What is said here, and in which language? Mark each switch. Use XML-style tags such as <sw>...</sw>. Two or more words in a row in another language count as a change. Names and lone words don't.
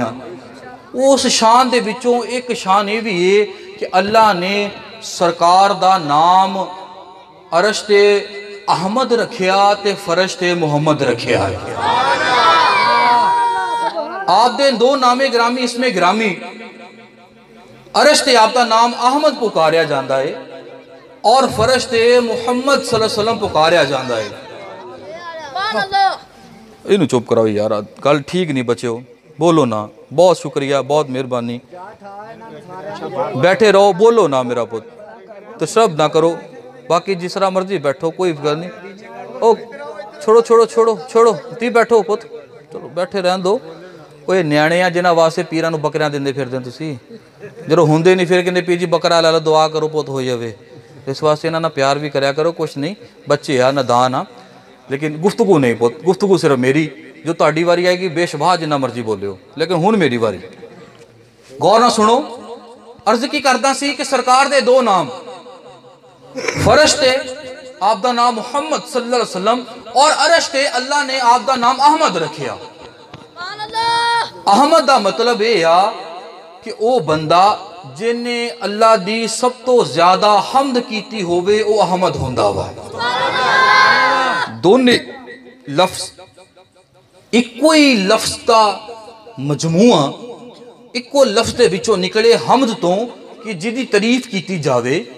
<pa>ਉਸ ਸ਼ਾਨ ਦੇ ਵਿਚੋਂ ਇੱਕ ਸ਼ਾਨ ਇਹ ਵੀ ਹੈ ਕਿ ਅੱਲਾਹ ਨੇ ਸਰਕਾਰ ਦਾ ਨਾਮ ਅਰਸ਼ ਤੇ ਅਹਿਮਦ ਰੱਖਿਆ ਤੇ ਫ਼ਰਸ਼ ਤੇ ਮੁਹੰਮਦ ਰੱਖਿਆ। ਆਪ ਦੇ ਦੋ ਨਾਮੇ ਗਰਾਮੀ ਇਸਮੇਂ ਗਰਾਮੀ ਅਰਸ਼ ਤੇ ਆਪ ਦਾ ਨਾਮ ਅਹਿਮਦ ਪੁਕਾਰਿਆ ਜਾਤਾ ਹੈ ਔਰ ਫ਼ਰਸ਼ ਤੇ ਮੁਹੰਮਦ</pa> <ar>صلى الله عليه وسلم</ar> <pa>ਪੁਕਾਰਿਆ ਜਾਤਾ ਹੈ। ਇਨੂੰ ਚੁੱਪ ਕਰਾਓ ਯਾਰ, ਗੱਲ ਠੀਕ ਨਹੀਂ ਬੱਚਿਓ, ਬੋਲੋ ਨਾ। ਬਹੁਤ ਸ਼ੁਕਰੀਆ, ਬਹੁਤ ਮਿਹਰਬਾਨੀ। ਬੈਠੇ ਰਹੋ, ਬੋਲੋ ਨਾ ਮੇਰਾ ਪੁੱਤ, ਤਸ਼ਰਬ ਨਾ ਕਰੋ। ਬਾਕੀ ਜਿਸ ਤਰ੍ਹਾਂ ਮਰਜ਼ੀ ਬੈਠੋ, ਕੋਈ ਫ਼ਿਕਰ ਨਹੀਂ। ਓ ਛੱਡੋ ਛੱਡੋ ਛੱਡੋ ਛੱਡੋ, ਤੀ ਬੈਠੋ ਪੁੱਤ, ਚਲੋ ਬੈਠੇ ਰਹਿਣ ਦੋ। ਓਏ ਨਿਆਣੇ ਆ ਜਿਨ੍ਹਾਂ ਵਾਸਤੇ ਪੀਰਾਂ ਨੂੰ ਬੱਕਰੀਆਂ ਦਿੰਦੇ ਫਿਰਦੇ ਤੁਸੀਂ, ਜਦੋਂ ਹੁੰਦੇ ਨਹੀਂ ਫਿਰ ਕਹਿੰਦੇ ਪੀ ਜੀ ਬੱਕਰਾ ਲੈ ਲਓ, ਦੁਆ ਕਰੋ ਪੁੱਤ ਹੋ ਜਾਵੇ। ਇਸ ਵਾਸਤੇ ਇਹਨਾਂ ਨਾਲ ਪਿਆਰ ਵੀ ਕਰਿਆ ਕਰੋ। ਕੁਛ ਨਹੀਂ, ਬੱਚੇ ਆ, ਨਦਾਨ ਆ, ਲੇਕਿਨ ਗੁਫ਼ਤਗੂ ਨਹੀਂ ਪੁੱਤ, ਗੁਫ਼ਤਗੂ ਸਿਰਫ ਮੇਰੀ। ਜੋ ਤੁਹਾਡੀ ਵਾਰੀ ਆਏਗੀ ਬੇਸ਼ਬਹਾ ਜਿੰਨਾ ਮਰਜ਼ੀ ਬੋਲਿਓ, ਲੇਕਿਨ ਹੁਣ ਮੇਰੀ ਵਾਰੀ। ਗੌਰ ਨਾਲ ਸੁਣੋ। ਅਰਜ਼ ਕੀ ਕਰਦਾ ਸੀ ਕਿ ਸਰਕਾਰ ਦੇ ਦੋ ਨਾਮ, ਫਰਸ਼ ਤੇ ਆਪ ਦਾ ਨਾਮ ਮੁਹੰਮਦ</pa> <ar>صلى الله عليه وسلم</ar> <pa>ਔਰ ਅਰਸ਼ ਤੇ ਅੱਲਾਹ ਨੇ ਆਪ ਦਾ ਨਾਮ ਅਹਿਮਦ ਰੱਖਿਆ। ਅਹਿਮਦ ਦਾ ਮਤਲਬ ਇਹ ਆ ਕਿ ਓ ਬੰਦਾ ਜਿਨ੍ਹੇ ਅੱਲਾਹ ਦੀ ਸਭ ਤੋਂ ਜ਼ਿਆਦਾ ਹਮਦ ਕੀਤੀ ਹੋਵੇ ਓ ਅਹਿਮਦ ਹੁੰਦਾ ਵਾ। ਦੋਨੇ ਲਫ਼ਜ਼ ਇੱਕੋ ਹੀ ਲਫ਼ਜ਼ ਦਾ ਮਜਮੂਆ, ਇੱਕੋ ਲਫ਼ਜ਼ ਦੇ ਵਿਚੋਂ ਨਿਕਲੇ ਹਮਦ ਤੋਂ ਕਿ ਜਿਦੀ ਤਾਰੀਫ਼ ਕੀਤੀ ਜਾਵੇ।</pa>